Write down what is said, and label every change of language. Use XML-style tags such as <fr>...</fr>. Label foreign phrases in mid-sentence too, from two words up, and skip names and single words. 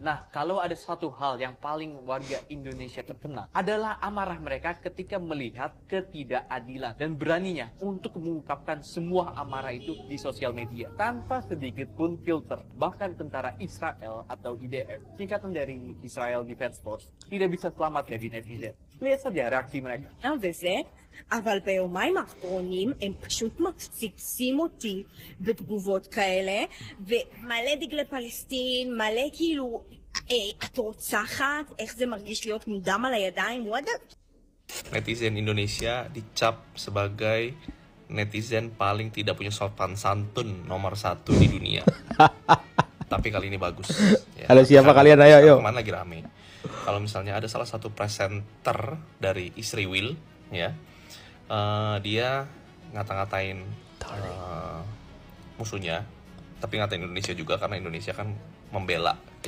<id>Nah, kalau ada satu hal yang paling warga Indonesia terkena adalah amarah mereka ketika melihat ketidakadilan dan beraninya untuk mengungkapkan semua amarah itu di sosial media tanpa sedikit pun filter. Bahkan tentara Israel atau IDF, singkatan dari Israel Defense Force, tidak bisa selamat dari netizen. Lihat saja reaksi mereka.</id> <he>וזה, אבל ביומיים האחרונים הם פשוט מפציצים אותי בתגובות כאלה, ומלא דגלי פלסטין, מלא כאילו, את רוצחת? איך זה מרגיש להיות עם דם על הידיים?</he> <en>What the...</en> <id>Netizen Indonesia dicap sebagai netizen paling tidak punya sopan santun nomor 1 di dunia. Tapi kali ini bagus. Ya, Halo, siapa kalian? Ayo. Kemarin lagi rame. Kalau misalnya ada salah satu presenter dari Israel, ya, dia ngata-ngatain musuhnya, tapi ngatain Indonesia juga karena Indonesia kan membela, ya.</id>